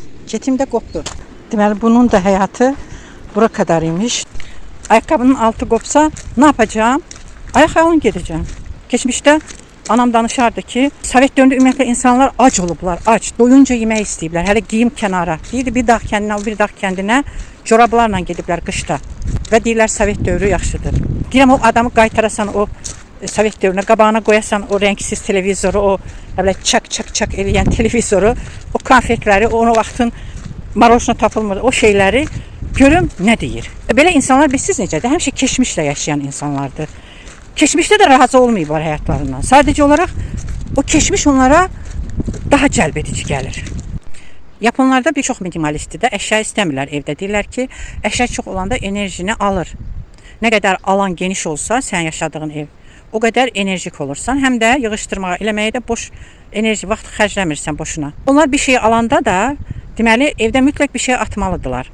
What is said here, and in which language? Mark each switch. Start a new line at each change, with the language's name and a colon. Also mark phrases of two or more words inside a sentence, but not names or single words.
Turkish: Ceketim de koptu.
Azerbaijani: Deməli bunun da hayatı bura kadar imiş.
Turkish: Ayakkabının altı kopsa ne yapacağım?
Azerbaijani: Ayak alın gedəcəm. Geçmişte anam danışardı ki, Sovet dövründə ümumiyyətlə insanlar ac olublar, ac. Doyunca yemək istəyiblər. Hələ geyim kənara. Deyirdi bir dağ kəndinə, bir dağ kəndinə corablarla gediblər qışda. Və deyirlər Sovet dövrü yaxşıdır. Deyirəm o adamı qaytarasan o Sovet dövrünə, qabağına qoyasan o rəngsiz televizoru, o belə çak eləyən televizoru, o konfetləri, o vaxtın marojna tapılmır, o şeyləri görüm nə deyir. Belə insanlar bilsiz necədir? Həmişə keçmişlə yaşayan insanlardır. Keçmişte de razı olmayıblar hayatlarından.
Turkish: Sadece olarak o geçmiş onlara
Azerbaijani: daha cəlbedici gelir. Japonlarda bir çox minimalistdir də, əşya istəmirlər evdə. Deyirlər ki, əşya çox olanda enerjini alır. Nə qədər alan geniş olsa sən yaşadığın ev, o qədər enerjik olursan. Həm də yığışdırmağa, eləməyə də boş enerji, vaxt xərcləmirsən boşuna. Onlar bir şey alanda da deməli evdə mütləq bir şey atmalıdırlar.